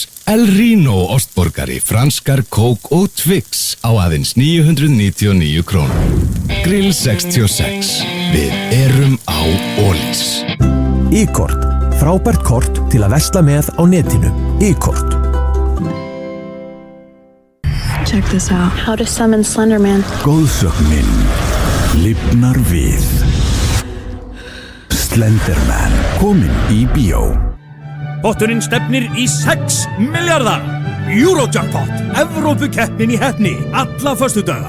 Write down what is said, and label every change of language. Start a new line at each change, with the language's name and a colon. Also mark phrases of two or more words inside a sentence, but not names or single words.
Icelandic: El Rino ostborgari, franskar, kók og Twix á aðeins 999 krónur. Grill 66. Við erum á Ólís. E-kort. Frábært kort til að versla með á netinu. E-kort.
English: Check this out. How to summon Slenderman.
Icelandic: Góðsögnin lifnar við. Slenderman kominn í bíó. Potturinn stefnir í 6 milljarðar. Eurojackpot, Evrópukeppnin í heppni, alla föstudaga.